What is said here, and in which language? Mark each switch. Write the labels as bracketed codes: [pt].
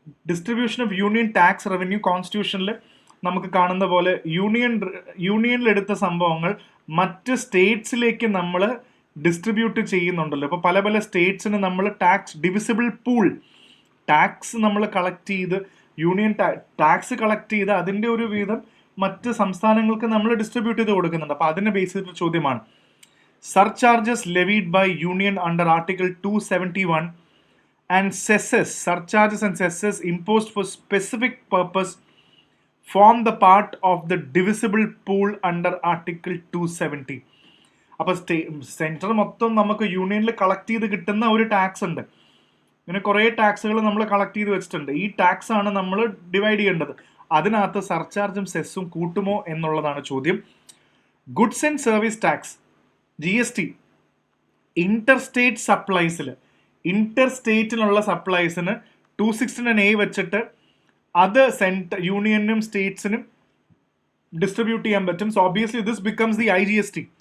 [ml] Distribution of union tax revenue കോൺസ്റ്റിറ്റ്യൂഷനിൽ നമുക്ക് കാണുന്ന പോലെ യൂണിയനിലെടുത്ത സംഭവങ്ങൾ മറ്റ് സ്റ്റേറ്റ്സിലേക്ക് നമ്മൾ ഡിസ്ട്രിബ്യൂട്ട് ചെയ്യുന്നുണ്ടല്ലോ. അപ്പോൾ പല പല സ്റ്റേറ്റ്സിന് നമ്മൾ ടാക്സ് ഡിവിസിബിൾ പൂൾ ടാക്സ് നമ്മൾ കളക്ട് ചെയ്ത് യൂണിയൻ ടാക്സ് കളക്ട് ചെയ്ത് അതിൻ്റെ ഒരു വീതം മറ്റ് സംസ്ഥാനങ്ങൾക്ക് നമ്മൾ ഡിസ്ട്രിബ്യൂട്ട് ചെയ്ത് കൊടുക്കുന്നുണ്ട്. അപ്പോൾ അതിനെ ബേസ് ചെയ്തിട്ട് ചോദ്യമാണ്, [en] Surcharges levied by union under article 271 and cesses, surcharges and cesses imposed for specific purpose form the part of the divisible pool under article 270. [ml] അപ്പോൾ സെൻട്രൽ മൊത്തം നമുക്ക് യൂണിയനിൽ കളക്ട് ചെയ്ത് കിട്ടുന്ന ഒരു ടാക്സ് ഉണ്ട്. ഇങ്ങനെ കുറേ ടാക്സുകൾ നമ്മൾ കളക്ട് ചെയ്ത് വെച്ചിട്ടുണ്ട്. ഈ ടാക്സ് ആണ് നമ്മൾ ഡിവൈഡ് ചെയ്യേണ്ടത്. അതിനകത്ത് സർചാർജും സെസ്സും കൂട്ടുമോ എന്നുള്ളതാണ് ചോദ്യം. Goods and service tax GST interstate സപ്ലൈസിൽ ഇന്റർസ്റ്റേറ്റിനുള്ള സപ്ലൈസിന് 269A വെച്ചിട്ട് അത് യൂണിയനും സ്റ്റേറ്റ്സിനും ഡിസ്ട്രിബ്യൂട്ട് ചെയ്യാൻ പറ്റും. [en] So obviously this becomes the IGST.